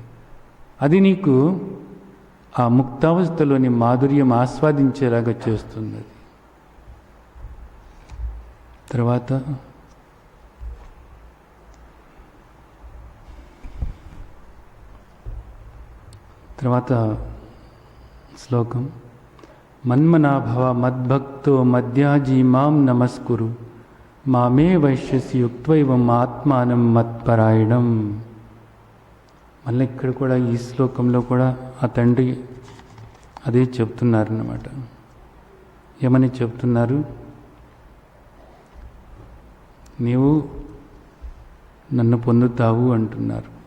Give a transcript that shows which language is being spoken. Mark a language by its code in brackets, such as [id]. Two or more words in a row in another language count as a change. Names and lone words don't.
[te] అది నీకు ఆ ముక్తావస్థలోని మాధుర్యం ఆస్వాదించేలాగా చేస్తుంది. తర్వాత శ్లోకం. [sa] మన్మనాభవ మద్భక్తో మధ్యాజీ మాం నమస్కురు మామే వైశ్యసి యుక్త్వైవం ఆత్మానం మత్పరాయణం. [te] మళ్ళీ ఇక్కడ కూడా ఈ శ్లోకంలో కూడా ఆ తండ్రి అదే చెప్తున్నారన్నమాట. ఏమని చెప్తున్నారు? నీవు నన్ను పొందుతావు అంటున్నారు.